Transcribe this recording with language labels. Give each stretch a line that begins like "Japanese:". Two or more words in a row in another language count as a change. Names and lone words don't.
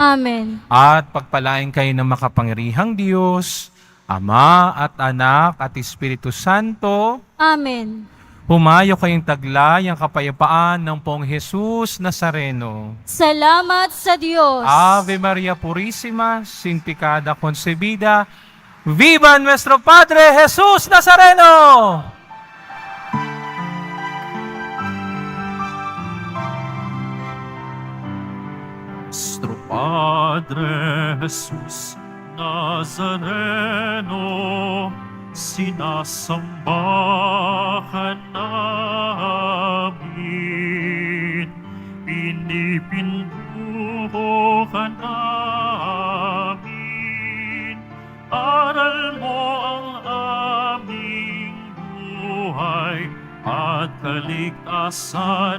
Filipino: Amen. At pagpalain kayo ng makapangyarihang Diyos, Ama at Anak at Espiritu Santo, Amen. humayo kayong taglay ang kapayapaan ng Poong Jesus Nazareno. Salamat sa Diyos.
Spanish: Ave Maria Purísima, sin pecado concebida, viva nuestro Padre Jesus Nazareno!
Filipino: Nuestro Padre Jesus Nazareno, sinasamba ka namin, pinipinduho ka namin, aral mo ang aming buhay at kaligtasan.